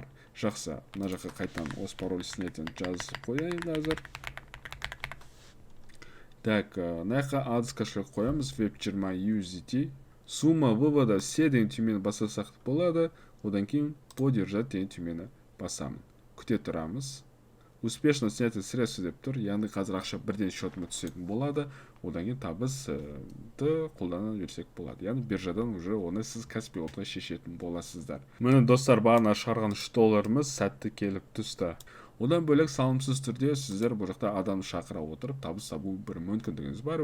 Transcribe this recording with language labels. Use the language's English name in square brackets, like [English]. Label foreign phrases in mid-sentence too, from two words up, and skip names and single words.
[Kazakh] Жақсы, мына жаққа қайтан осы пароль снятен жазып қояйын қазір. Так, мына [Russian] адрес кошелек [Kazakh] қоямыз, web20 USDT. [Russian] Сумма вывода все [Kazakh] деген түймені басасақ болады. Одан кейін поддержать деген түймені басамын. Күте тұрамыз. [Russian] Успешно снятие средств [Kazakh] деп тұр, яғни қазір ақша бірден счетыма түсетін болады. Одан кейін табысты қолдана берсек болады. Яғни биржадан уже оны сіз каспи ортқа шешетін боласыздар. Міне достар, бағана шығарған $3-мыз сәтті келіп түсті. Одан бөлек салымсыз түрде сіздер бұл жақта адам шақыра отырып табыс табу бір мүмкіндігіңіз бар.